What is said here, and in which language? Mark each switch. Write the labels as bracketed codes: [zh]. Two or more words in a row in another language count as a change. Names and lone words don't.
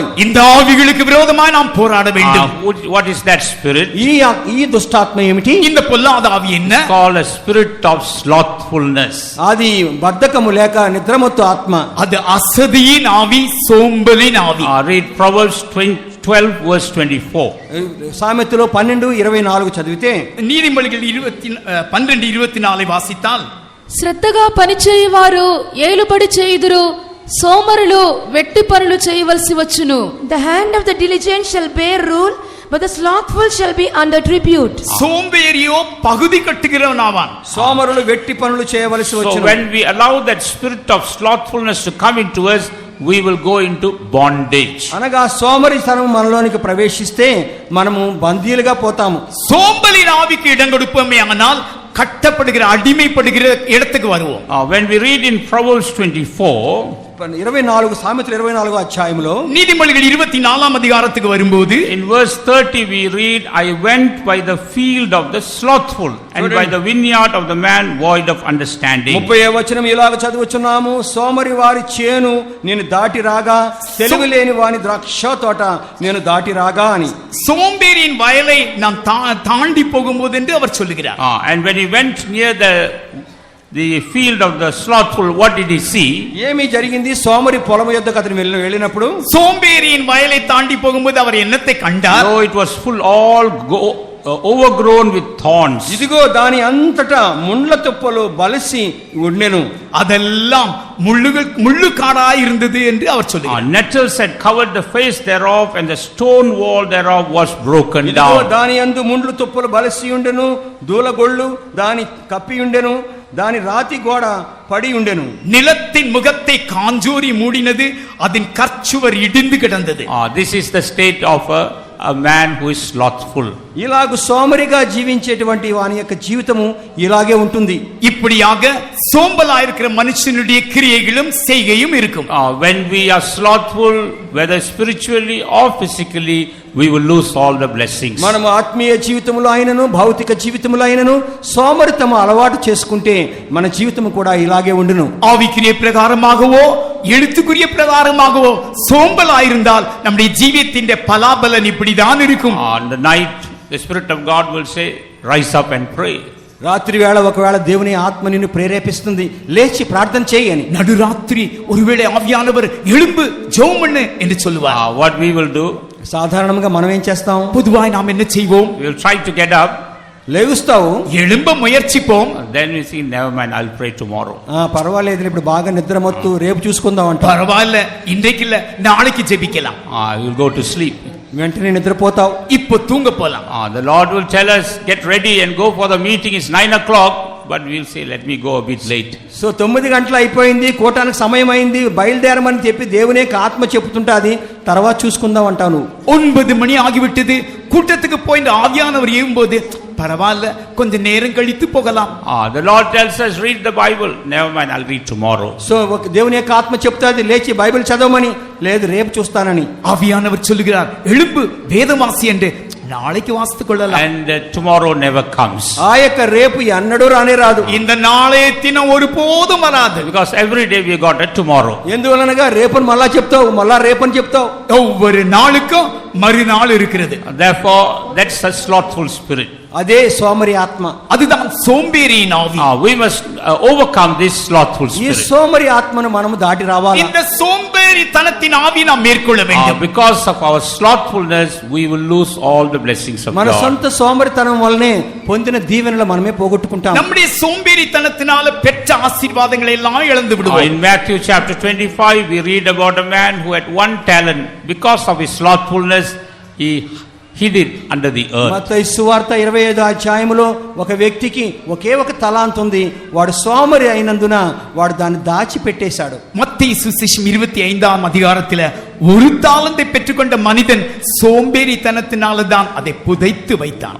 [ta] இந்த ఆవిகளுக்கு விரோதமாய் நாம் போராட வேண்டும். [en] What is that spirit? [te] ఈ దుష్టాత్మ ఏమిటి? [ta] இந்த பொல்லாத ஆவி என்ன? [en] Called a spirit of slothfulness. [te] అది బద్ధకము లేక నిద్రమత్తు ఆత్మ. [ta] அது அசதியின் ஆவி, சோம்பலின் ஆவி. [en] Read Proverbs 12 verse 24. [te] సామెతలో 12:24 చదివితే [ta] நீதிமொழிகள் 12:24 வாசித்தால் [te] శ్రద్ధగా పనిచేయువారు ఏలుబడి చేయుదురు, సోమరులు వెట్టి పనులు చేయవలసి వచ్చును. [en] The hand of the diligent shall bear rule, but the slothful shall be under tribute. [ta] சோம்பேறியோ பகுதி கட்டுகிறவனாவான். [te] సోమరులు వెట్టి పనులు చేయవలసి So వచ్చును. [en] when we allow that spirit of slothfulness to come into us, we will go into bondage. [te] అనగా సోమరితనం మనలోనికి ప్రవేశిస్తే మనము బందీలుగా పోతాము. [ta] சோம்பலின் ஆவிக்கு இடம் கொடுப்போமே ஆனால் கட்டப்படுகிற அடிமைப்படுகிற இடத்துக்கு வருவோம். [en] When we read in Proverbs 24, [te] 24 సామెతలు 24వ అధ్యాయంలో [ta] நீதிமொழிகள் 24ஆம் அதிகாரத்துக்கு வரும்போது [en] in verse 30 we read, I went by the field of the slothful and by the vineyard of the man void of understanding. [te] 30వ వచనం ఇలాగ చదువుచున్నాము, సోమరి వారి చేను నేను దాటి రాగా, తెలివిలేని వాని ద్రాక్ష తోట నేను దాటి రాగా అని. [ta] சோம்பேறியின் வயலை நாம் தாண்டி போகும்போது என்று அவர் சொல்லுகிறார். [en] And when he went near the field of the slothful, what did he see? [te] ఏమి జరిగింది? సోమరి పొలం యొద్దకు అతను వెళ్ళినప్పుడు [ta] சோம்பேறியின் வயலை தாண்டி போகும்போது அவர் என்னத்தை கண்டார்? [en] Oh, it was full, overgrown with thorns. [te] ఇదిగో దాని అంతటా ముండ్ల తుప్పలు బలిసి ఉండెను. [ta] அதெல்லாம் முள்ளுக்காடாய் இருந்தது என்று அவர் சொல்லுகிறார். [en] Nettles had covered the face thereof, and the stone wall thereof was broken [te] ఇదిగో [en] down. [te] దాని యందు ముండ్లు తుప్పలు బలిసి ఉండెను, దూలగొళ్ళు దాని కప్పి ఉండెను, దాని రాతి గోడ పడి ఉండెను. [ta] நிலத்தின் முகத்தை காஞ்சோரி மூடினது, அதன் கற்சுவர் இடிந்து கிடந்தது. [en] This is the state of a man who is slothful. [te] ఇలాగ సోమరిగా జీవించేటువంటి వాని యొక్క జీవితము ఇలాగే ఉంటుంది. [ta] இப்படியாக சோம்பலாயிருக்கிற மனுஷனுடைய கிரியைகளும் செய்கையும் இருக்கும். [en] When we are slothful, whether spiritually or physically, we will lose all the blessings. [te] మనము ఆత్మీయ జీవితంలో అయినను భౌతిక జీవితంలో అయినను సోమరితము అలవాటు చేసుకుంటే మన జీవితము కూడా ఇలాగే ఉండును. [ta] ஆவிக்குரிய பிரகாரமாகவோ எழுத்துக்குரிய பிரகாரமாகவோ சோம்பலாயிருந்தால் நம்முடைய ஜீவியத்தின் பலாபலன் இப்படிதான் இருக்கும். [en] On the night, the Spirit of God will say, rise up and pray. [te] రాత్రి వేళ ఒకవేళ దేవుని ఆత్మ నిన్ను ప్రేరేపిస్తుంది, లేచి ప్రార్థన చేయి అని. [ta] நடுராத்திரி ஒருவேளை ஆவியானவர் எழும்பு ஜெபம் பண்ணு என்று சொல்லுவார். [en] What we will do? [te] సాధారణంగా మనం ఏం చేస్తాం? [ta] பொதுவாய் நாம் என்ன செய்வோம்? [en] We will try to get up. [te] లేగుస్తావు, [ta] எழும்ப முயற்சிப்போம். [en] Then we see, never mind, I'll pray tomorrow. [te] పర్వాలేదు, ఇప్పుడు బాగా నిద్రమొత్తు, రేపు చూసుకుందాం అంట. [ta] பரவாயில்ல, இன்றைக்கு இல்ல நாளைக்கு ஜெபிக்கலாம். [en] You'll go to sleep. [te] వెంటనే నిద్రపోతావు. [ta] இப்போ தூங்க போலாம். [en] The Lord will tell us, get ready and go for the meeting. It's 9 o'clock. But we'll say, let me go a bit late. [te] సో 9 గంటలు అయిపోయింది, కూటానికి సమయం అయింది, బయలుదేరమని చెప్పి దేవుని యొక్క ఆత్మ చెప్తుంటాది, తర్వాత చూసుకుందాం అంటాను. [ta] 9 மணி ஆகிவிட்டது, கூட்டத்துக்கு போய் ஆவியானவர் ஏவும்போது பரவாயில்ல கொஞ்ச நேரம் கழித்து போகலாம். [en] The Lord tells us, read the Bible. Never mind, I'll read tomorrow. [te] సో దేవుని యొక్క ఆత్మ చెప్తాది, లేచి బైబిల్ చదవమని. లేదు, రేపు చూస్తానని. [ta] ஆவியானவர் சொல்லுகிறார், எழும்பு வேதம் வாசி என்று. நாளைக்கு வாசித்துக் கொள்ளலாம். [en] And tomorrow never comes. [te] ఆ యొక్క రేపు ఎన్నడూ రానే రాదు. [ta] இந்த நாளைய தினம் ஒருபோதும் வராது. [en] Because every day we got a tomorrow. [te] ఎందువలనగా రేపని మళ్ళా చెప్తావు, మళ్ళా రేపని చెప్తావు. [ta] ஒவ்வொரு நாளுக்கும் மறுநாள் இருக்கிறது. [en] Therefore, that's a slothful spirit. [te] అదే సోమరి ఆత్మ. [ta] அதுதான் சோம்பேறியின் ஆவி. [en] We must overcome this slothful [te] ఈ [en] spirit. [te] సోమరి ఆత్మను మనము దాటి రావాలి. [ta] இந்த சோம்பேறித்தனத்தின் ஆவி நாம் மேற்கொள்ள வேண்டும். [en] Because of our slothfulness, we will lose all the blessings of [te] మన [en] God. [te] సొంత సోమరితనం వల్లనే పొందిన దీవెనలు మనమే పోగొట్టుకుంటాం. [ta] நம்முடைய சோம்பேறித்தனத்தினால பெற்ற ஆசீர்வாதங்களை எல்லாம் இழந்து விடுவோம். [en] In Matthew chapter 25, we read about a man who had 1 talent. Because of his slothfulness, he hid it under the earth. [te] మత్తయి సువార్త 25వ అధ్యాయములో ఒక వ్యక్తికి ఒకే ఒక తలాంతు ఉంది, వాడు సోమరి అయినందున వాడు దాన్ని దాచి పెట్టేశాడు. [ta] மத்தேயு சுவிசேஷம் 25ஆம் அதிகாரத்தில் ஒரு தாலந்தை பெற்றுக்கொண்ட மனிதன் சோம்பேறித்தனத்தினால தான் அதை புதைத்து வைத்தான்.